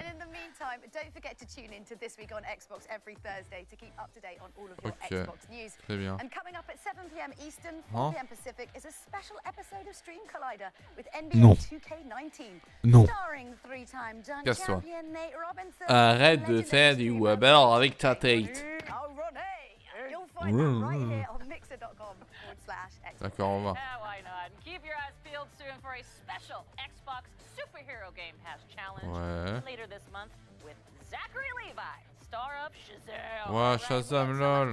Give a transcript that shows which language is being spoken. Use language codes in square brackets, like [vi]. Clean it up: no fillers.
[en] And in the meantime, don't forget to tune in to This Week on Xbox every Thursday to keep up to date on all of your Xbox news. [fr] Très bien. [en] And coming up at 7 p.m. Eastern, 4 p.m. Pacific is a special episode of Stream Collider with NBA 2K19. [fr] Non. [en] Starring three-time dunk [fr] Casse-toi. [en] champion Nate Robinson. [fr] Arrête de faire du Weber avec ta tête. [en] You'll find that right here on mixer.com/Xbox. [fr] D'accord, on va. [en] Why not? Keep your eyes peeled soon for a special Xbox Superhero Game Pass challenge later this month with Zachary Levi, star of Shazam. [fr] Ouais, Shazam, lol.